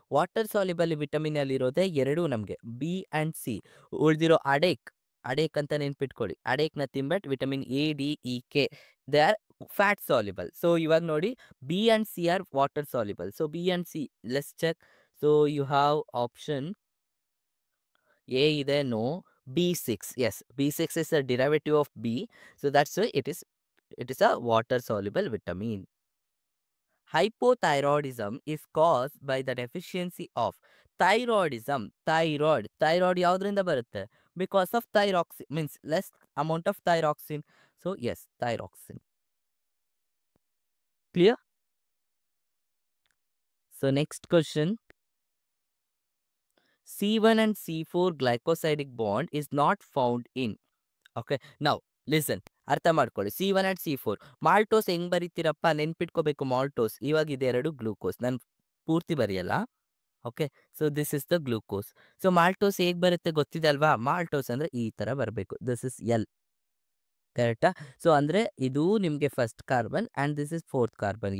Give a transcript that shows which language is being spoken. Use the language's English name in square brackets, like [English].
[Kannada] Water soluble vitamin ಅಲ್ಲಿರೋದೇ 2 ನಮಗೆ, B and C. ಉಳಿದಿರೋ ಅಡೇಕ್ ಅಂತ ನೆನ್ಪಿಟ್ಕೊಳ್ಳಿ. ಅಡೇಕ್ nothing but vitamin A, D, E, K, [English] They are fat soluble. So [Kannada] ಇವಾಗ ನೋಡಿ, [English] B and C are water soluble. So B and C, let's check. So you have option A ಇದೆ, no. B6, yes, B6 is a derivative of B. So that's why it is a water soluble vitamin. Hypothyroidism is caused by the deficiency of thyroidism. [Kannada] Thyroid ಯಾವುದರಿಂದ ಬರುತ್ತೆ? [English] Because of thyroxine, means less amount of thyroxine. So yes, thyroxine. Clear? So next question. C1 and C4 glycosidic bond is not found in. Okay, now listen. [Kannada] ಅರ್ಥ ಮಾಡ್ಕೊಳ್ಳಿ. C1 and C4 maltose ಹೆಂಗ್ ಬರೀತೀರಪ್ಪ ನೆನ್ಪಿಟ್ಕೋಬೇಕು maltose. ಇವಾಗ ಇದೆರಡು glucose. ನಾನು ಪೂರ್ತಿ ಬರೆಯಲ್ಲ. Okay. [English] So this is the glucose. [Kannada] So maltose ಹೇಗ್ ಬರುತ್ತೆ ಗೊತ್ತಿದೆ ಅಲ್ವಾ? ಮಾಲ್ಟೋಸ್ ಅಂದ್ರೆ ಈ ತರ ಬರಬೇಕು. [English] This is L. [Kannada] ಕರೆಕ್ಟಾ? [English] so [Kannada] ಅಂದ್ರೆ ಇದು ನಿಮ್ಗೆ [English] First carbon and this is fourth carbon.